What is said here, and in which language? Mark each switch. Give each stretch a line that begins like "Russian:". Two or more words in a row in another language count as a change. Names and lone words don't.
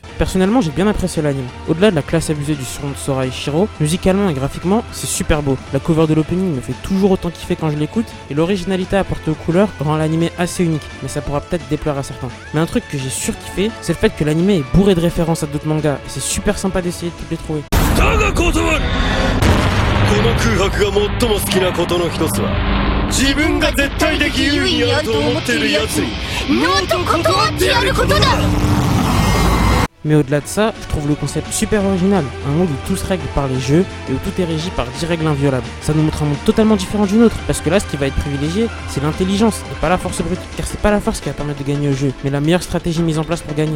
French: Personnellement, j'ai bien apprécié l'anime. Au-delà de la classe abusée du surnom de Sora et Shiro, musicalement et graphiquement, c'est super beau. La cover de l'opening me fait toujours autant kiffer quand je l'écoute, et l'originalité apportée aux couleurs rend l'anime assez unique, mais ça pourra peut-être déplaire à certains. Mais un truc que j'ai surkiffé, c'est le fait que l'anime est bourré de références à d'autres mangas, et c'est super sympa d'essayer de toutes les trouver.
Japanese: この空白が最も好きなことの一つは自分が絶対的優位にあると思っているやつにノーと断ってやることだ
French: Mais au-delà de ça, je trouve le concept super original, un monde où tout se règle par les jeux et où tout est régi par 10 règles inviolables. Ça nous montre un monde totalement différent du nôtre, parce que là ce qui va être privilégié, c'est l'intelligence et pas la force brute, car c'est pas la force qui va permettre de gagner au jeu, mais la meilleure stratégie mise en place pour gagner.